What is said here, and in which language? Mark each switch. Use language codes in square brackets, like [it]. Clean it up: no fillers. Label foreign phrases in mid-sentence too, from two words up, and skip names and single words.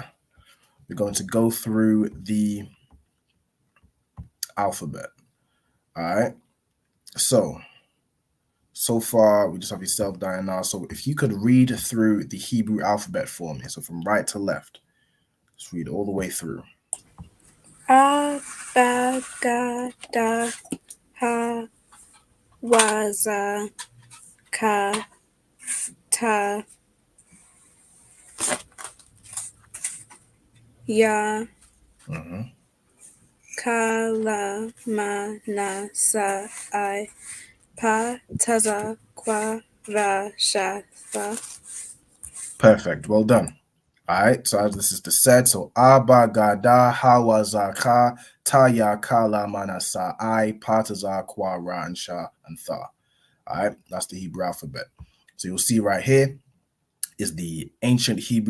[en] We're going to go through the alphabet. All right. So far, we just have yourself, Diana. So if you could read through the Hebrew alphabet for me. So from right to left. Just read all the way through. [he] A, ba, ga, da, ha, wa, za, ka, ta, ya, ka, la, ma, na, sa, I, pa, taza, kwa, ra, sha, tha. [en] Perfect. Well done. All right. So as this is the set. So [he] Abba Gada Hawazaka Taya Kala Manasa I Pataza Kwa Ra [en] and Sha and Tha. All right. That's the Hebrew alphabet. So you'll see right here is the ancient Hebrew.